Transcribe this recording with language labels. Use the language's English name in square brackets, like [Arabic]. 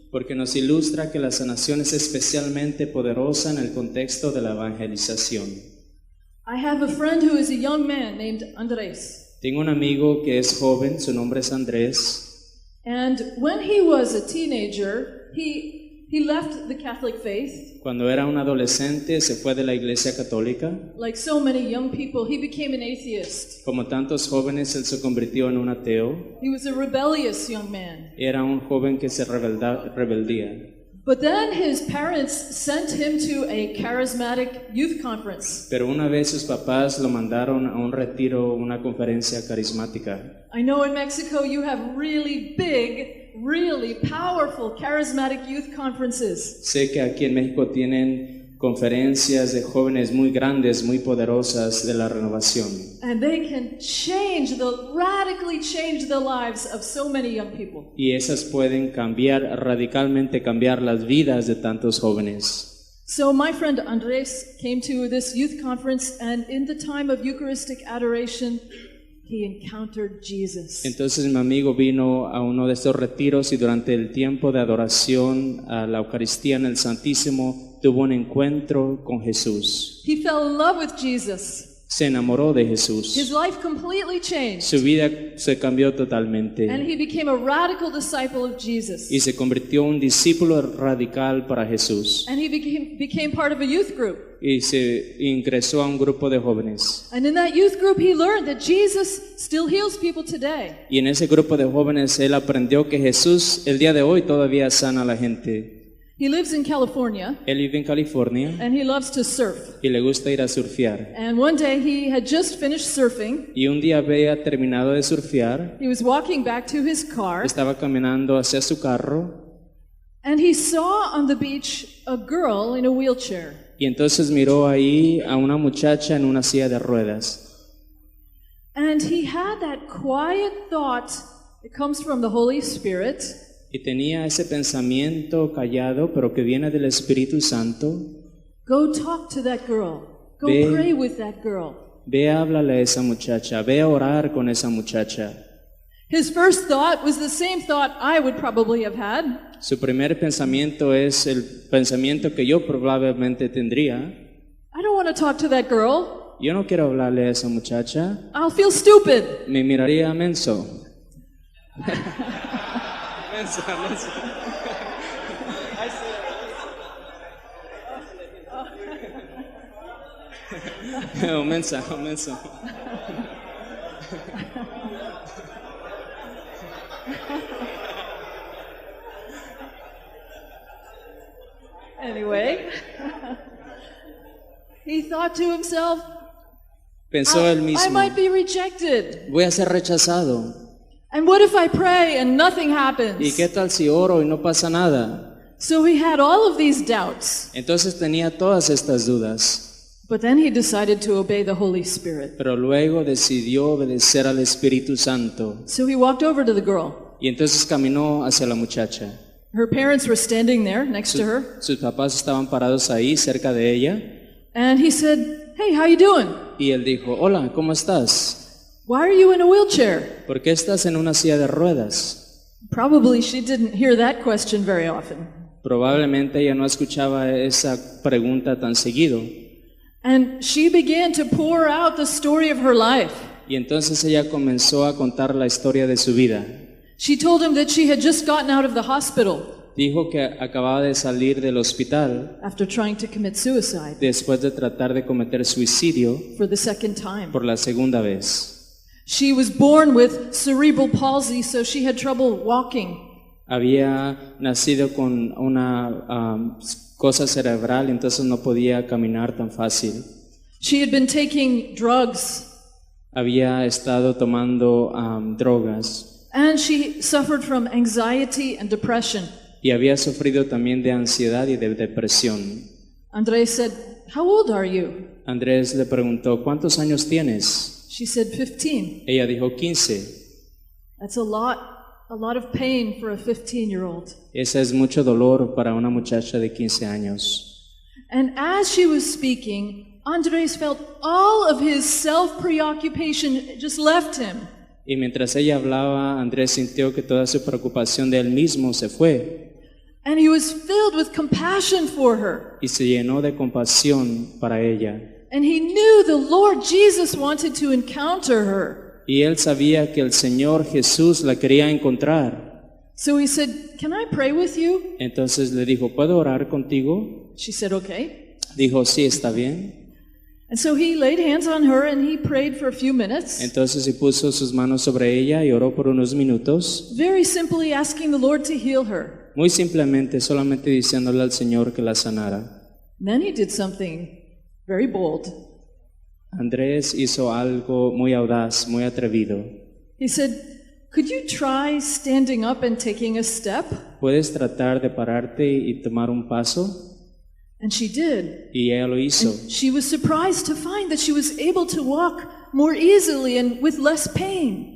[Spanish] porque nos ilustra que la sanación es especialmente poderosa en el contexto de la evangelización. [English] I have a friend who is a young man named Andres. [Spanish] Tengo un amigo que es joven, su nombre es Andrés, [English] And when he was a teenager, he left the Catholic faith. [Spanish] cuando era un adolescente se fue de la iglesia católica. [English] Like so many young people, he became an atheist. [Spanish] Como tantos jóvenes, él se convirtió en un ateo. [English] He was a rebellious young man. [Spanish] Era un joven que se rebeldía. [English] But then his parents sent him to a charismatic youth conference. [Spanish] Pero una vez sus papás lo mandaron a un retiro, una conferencia carismática. [English] I know in Mexico you have really big, really powerful charismatic youth conferences. [Spanish] Sé que aquí en México tienen conferencias de jóvenes muy grandes, muy poderosas de la renovación. [English] And they can radically change the lives of so many young people. [Spanish] Y esas pueden radicalmente cambiar las vidas de tantos jóvenes. [English] So my friend Andres came to this youth conference, and in the time of Eucharistic adoration, he encountered Jesus. [Spanish] Entonces mi amigo vino a uno de estos retiros y durante el tiempo de adoración a la Eucaristía en el Santísimo tuvo un encuentro con Jesús. [English] He fell in love with Jesus. [Spanish] Se enamoró de [English] His [Spanish] Jesús. [English] life completely changed, [Spanish] Su vida se cambió [English] and [Spanish] totalmente [English] he became a radical disciple of Jesus. [Spanish] y se convirtió en un discípulo radical para Jesús. [English] And he became part of a youth group. [Spanish] Y se ingresó a un grupo de jóvenes. [English] And in that youth group, he learned that Jesus still heals people today. [Spanish] Y en ese grupo de jóvenes él aprendió que Jesús el día de hoy todavía sana a la gente. [English] He lives in California, [Spanish] Él vive en California [English] and he loves to surf. [Spanish] y le gusta ir a surfear. [English] And one day he had just finished surfing. [Spanish] Y un día había terminado de surfear, [English] He was walking back to his car, [Spanish] estaba caminando hacia su carro [English] and he saw on the beach a girl in a wheelchair. [Spanish] y entonces miró ahí a una muchacha en una silla de ruedas. [English] And he had that quiet thought that comes from the Holy Spirit. [Spanish] Y tenía ese pensamiento callado, pero que viene del Espíritu Santo. [English] Go talk to that girl. Go [Spanish] Ve- [English] pray with that girl. [Spanish] Ve, háblale a esa muchacha, ve a orar con esa muchacha. [English] His first thought was the same thought I would probably have had. [Spanish] Su primer pensamiento es el pensamiento que yo probablemente tendría. [English] I don't want to talk to that girl. [Spanish] Yo no quiero hablarle a esa muchacha, [English] I'll feel stupid. [Spanish] me miraría menso. Menso, menso. Oh, mensa, oh, menso. [English] Anyway, he thought to himself, [Spanish] Pensó él [English] I [Spanish] mismo, [English] might be rejected. [Spanish] voy a ser rechazado. [English] And what if I pray and nothing [Spanish] ¿Y [English] happens? [Spanish] qué tal si oro y no pasa nada? [English] So he had all of these doubts. [Spanish] Entonces tenía todas estas dudas, [English] But then he decided to obey the Holy Spirit. [Spanish] pero luego decidió obedecer al Espíritu Santo. [English] So he walked over to the girl. [Spanish] Y entonces caminó hacia la muchacha. [English] Her parents were standing there next to her. [Spanish] Sus papás estaban parados ahí cerca de ella. [English] And he said, "Hey, how you doing? [Spanish] Y él dijo, hola, ¿cómo estás? [English] Why are you in a wheelchair?" [Spanish] ¿Por qué estás en una silla de ruedas? [English] Probably she didn't hear that question very often. [Spanish] Probablemente ella no escuchaba esa pregunta tan seguido. [English] And she began to pour out the story of her life. [Spanish] Y entonces ella comenzó a contar la historia de su vida. [English] She told him that she had just gotten out of the hospital [Spanish] Dijo que acababa de salir del hospital [English] after trying to commit suicide [Spanish] después de tratar de cometer suicidio [English] for the second time. [Spanish] por la segunda vez. [English] She was born with cerebral palsy, so she had trouble walking. [Spanish] Había nacido con una cosa cerebral, entonces no podía caminar tan fácil. [English] She had been taking drugs, [Spanish] Había estado tomando drogas [English] and she suffered from anxiety and depression. [Spanish] y había sufrido también de ansiedad y de depresión. [English] Andres said, "How old are you?" [Spanish] Andrés le preguntó, ¿cuántos años tienes? [English] She said, 15. [Spanish] Ella dijo 15. [English] That's a lot of pain for a 15-year-old. [Spanish] Ese es mucho dolor para una muchacha de 15 años. [English] And as she was speaking, Andres felt all of his self-preoccupation just left him. [Spanish] Y mientras ella hablaba, Andrés sintió que toda su preocupación de él mismo se fue [English] And he was filled with compassion for her. [Spanish] y se llenó de compasión para ella. [English] And he knew the Lord Jesus wanted to encounter her. [Spanish] Y él sabía que el Señor Jesús la quería encontrar. [English] So he said, "Can I pray with you?" [Spanish] Entonces le dijo, ¿puedo orar contigo? [English] She said, "Okay." [Spanish] Dijo, sí, está bien. [English] And so he laid hands on her and he prayed for a few minutes, [Spanish] Entonces se puso sus manos sobre ella y oró por unos minutos, [English] very simply asking the Lord to heal her. [Spanish] muy simplemente, solamente diciéndole al Señor que la sanara. [English] And then he did something very bold. [Spanish] Andrés hizo algo muy audaz, muy atrevido. [English] He said, "Could you try standing up and taking a step?" [Spanish] ¿Puedes tratar de pararte y tomar un paso? [English] And she did. [Spanish] Y ella lo hizo. [English] And she was surprised to find that she was able to walk more easily and with less pain.